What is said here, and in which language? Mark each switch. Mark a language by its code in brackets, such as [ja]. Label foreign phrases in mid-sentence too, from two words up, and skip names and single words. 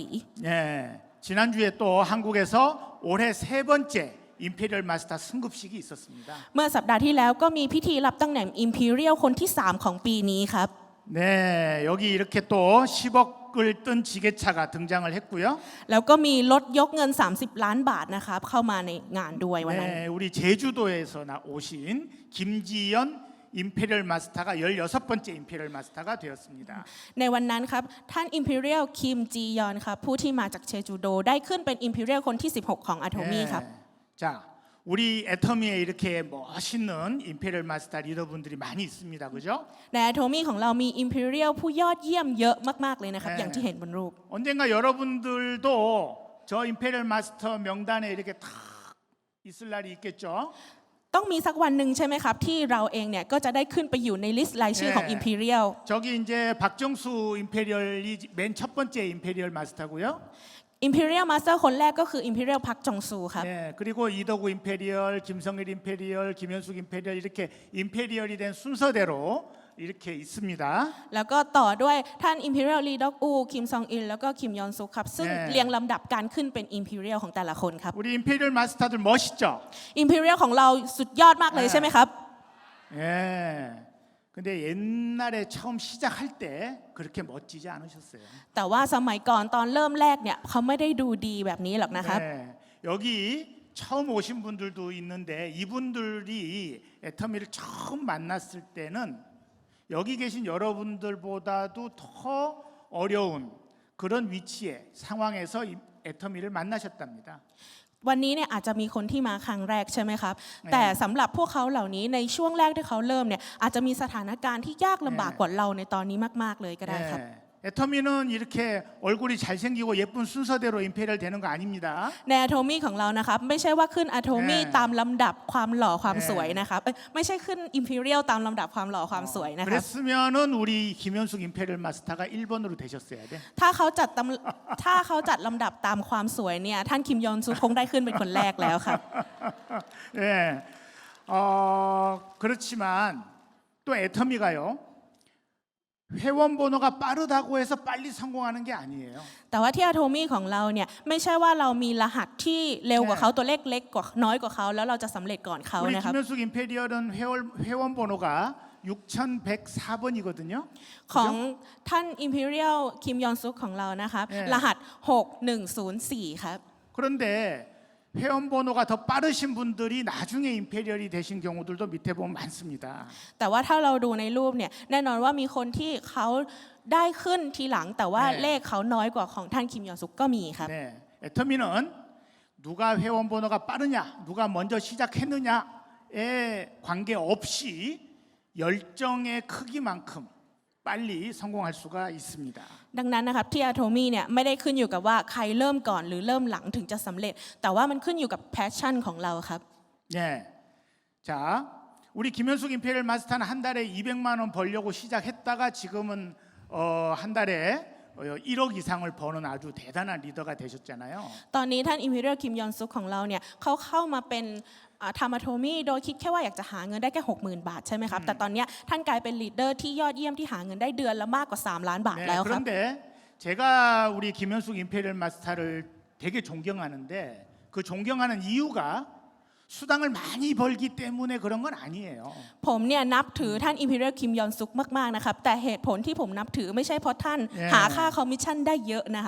[ko] 네, 지난주에 또 한국에서 올해 세 번째 임페리얼 마스터 승급식이 있었습니다. [th] เมื่อสัปดาห์ที่แล้วก็มีพิธีรับตำแหน่ง Imperial คนที่ 3 ของปีนี้ครับ [ko] 네, 여기 이렇게 또 10억을 뜬 지게차가 등장을 했고요. [th] แล้วก็มีรถยกเงิน 30 ล้านบาทนะครับเข้ามาในงานด้วยวันนั้น [ko] 네, 우리 제주도에서 오신 김지연 임페리얼 마스터가 16번째 임페리얼 마스터가 되었습니다. [th] ในวันนั้นครับท่าน Imperial คิมจียอนครับผู้ที่มาจากเชจูโดได้ขึ้นเป็น Imperial คนที่ 16 ของ Atomy ครับ [ko] 자, 우리 애터미에 이렇게 멋있는 임페리얼 마스터 리더분들이 많이 있습니다. 그죠? [th] ใน Atomy ของเรามี Imperial ผู้ยอดเยี่ยมเยอะมากๆเลยนะครับ อย่างที่เห็นบนรูป [ko] 언젠가 여러분들도 저 임페리얼 마스터 명단에 이렇게 탁 있을 날이 있겠죠? [th] ต้องมีสักวันหนึ่งใช่ไหมครับ ที่เราเองเนี่ยก็จะได้ขึ้นไปอยู่ในลิสต์รายชื่อของ Imperial [ko] 저기 이제 박정수 임페리얼이 맨 첫 번째 임페리얼 마스터고요. [en] Imperial Master [th] คนแรกก็คือ Imperial พักจงซูครับ [ko] 네, 그리고 이덕우 임페리얼, 김성일 임페리얼, 김현숙 임페리얼 이렇게 임페리얼이 된 순서대로 이렇게 있습니다. [th] แล้วก็ต่อด้วยท่าน Imperial Lee Dok U คิมซองอิลแล้วก็คิมยอนซุกครับ ซึ่งเรียงลำดับการขึ้นเป็น Imperial ของแต่ละคนครับ [ko] 우리 임페리얼 마스터들 멋있죠? [th] Imperial ของเราสุดยอดมากเลยใช่ไหมครับ [ko] 예. 근데 옛날에 처음 시작할 때 그렇게 멋지지 않으셨어요. [th] แต่ว่าสมัยก่อนตอนเริ่มแรกเนี่ยเขาไม่ได้ดูดีแบบนี้หรอกนะครับ [ko] 네, 여기 처음 오신 분들도 있는데 이분들이 애터미를 처음 만났을 때는 여기 계신 여러분들보다도 더 어려운 그런 위치에 상황에서 애터미를 만나셨답니다. [th] วันนี้เนี่ยอาจจะมีคนที่มาครั้งแรกใช่ไหมครับ แต่สำหรับพวกเขาเหล่านี้ในช่วงแรกที่เขาเริ่มเนี่ยอาจจะมีสถานการณ์ที่ยากลำบากกว่าเราในตอนนี้มากๆเลยก็ได้ครับ [ko] 네, 애터미는 이렇게 얼굴이 잘생기고 예쁜 순서대로 임페리얼 되는 거 아닙니다. [th] ใน Atomy ของเรานะครับไม่ใช่ว่าขึ้น Atomy ตามลำดับความหล่อความสวยนะครับไม่ใช่ขึ้น Imperial ตามลำดับความหล่อความสวยนะครับ [ko] 그랬으면은 우리 김현숙 임페리얼 마스터가 1번으로 되셨어야 돼. [th] ถ้าเขาจัดลำดับตามความสวยเนี่ยท่านคิมยอนซูคงได้ขึ้นเป็นคนแรกแล้วครับ [ko] 예. 그렇지만 또 애터미가요. 회원 번호가 빠르다고 해서 빨리 성공하는 게 아니에요. [th] แต่ว่าที่ Atomy ของเราเนี่ยไม่ใช่ว่าเรามีรหัสที่เร็วกว่าเขาตัวเลขเล็กกว่าน้อยกว่าเขาแล้วเราจะสำเร็จก่อนเขา [ko] 우리 [th] นะครับ [ko] 김현숙 임페리얼은 회원 번호가 6104번이거든요. [th] ของท่าน Imperial คิมยอนซุกของเรานะครับรหัส 6104 ครับ [ko] 그런데 회원 번호가 더 빠르신 분들이 나중에 임페리얼이 되신 경우들도 밑에 보면 많습니다. [th] แต่ว่าถ้าเราดูในรูปเนี่ยแน่นอนว่ามีคนที่เขาได้ขึ้นทีหลังแต่ว่าเลขเขาน้อยกว่าของท่านคิมยอนซุกก็มีครับ [ko] 네, 애터미는 누가 회원 번호가 빠르냐, 누가 먼저 시작했느냐에 관계없이 열정의 크기만큼 빨리 성공할 수가 있습니다. [th] ดังนั้นนะครับที่ Atomy เนี่ยไม่ได้ขึ้นอยู่กับว่าใครเริ่มก่อนหรือเริ่มหลังถึงจะสำเร็จ แต่ว่ามันขึ้นอยู่กับ passion ของเราครับ [ko] 네, 자, 우리 김현숙 임페리얼 마스터는 한 달에 200만 원 벌려고 시작했다가 지금은 한 달에 1억 이상을 버는 아주 대단한 리더가 되셨잖아요. [th] ตอนนี้ท่าน Imperial คิมยอนซุกของเราเนี่ยเขาเข้ามาเป็นทำ Atomy โดยคิดแค่ว่าอยากจะหาเงินได้แค่ 60,000 บาทใช่ไหมครับแต่ตอนนี้ท่านกลายเป็นลีดเดอร์ที่ยอดเยี่ยมที่หาเงินได้เดือนละมากกว่า3 ล้านบาท [ko] 네, [th] แล้วครับ [ko] 그런데 제가 우리 김현숙 임페리얼 마스터를 되게 존경하는데 그 존경하는 이유가 수당을 많이 벌기 때문에 그런 건 아니에요. [th] ผมเนี่ยนับถือท่าน Imperial คิมยอนซุกมากๆนะครับแต่เหตุผลที่ผมนับถือไม่ใช่เพราะท่านหาค่าคอมมิชชั่นได้เยอะนะครับ